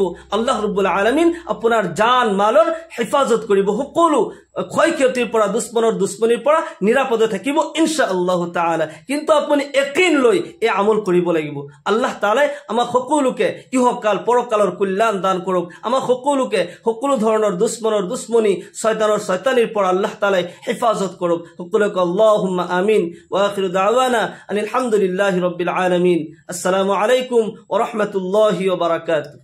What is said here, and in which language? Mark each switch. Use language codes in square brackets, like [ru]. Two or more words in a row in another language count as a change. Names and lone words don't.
[ar] الله رب العالمين [as] আপোনাৰ জান মালৰ হেফাজত কৰিব, সকলো ক্ষয় ক্ষতিৰ পৰা, দুশ্মনৰ দুশ্মনীৰ পৰা নিৰাপদে থাকিব [ar] إن شاء الله تعالى. [as] কিন্তু আপুনি ইয়াকিন লৈ এই আমল কৰিব লাগিব। আল্লাহ তাআলাই আমাক সকলোকে ইহকাল পৰকালৰ কল্যাণ দান কৰক। আমাক সকলোকে সকলো ধৰণৰ দুশ্মনৰ দুশ্মনী, শয়তানৰ শয়তানিৰ পৰা আল্লাহ তাআলাই হেফাজত কৰক। [ar] সকলোকে اللهم آمين. وآخر دعوانا أن الحمد لله رب العالمين. السلام عليكم ورحمة الله وبركاته.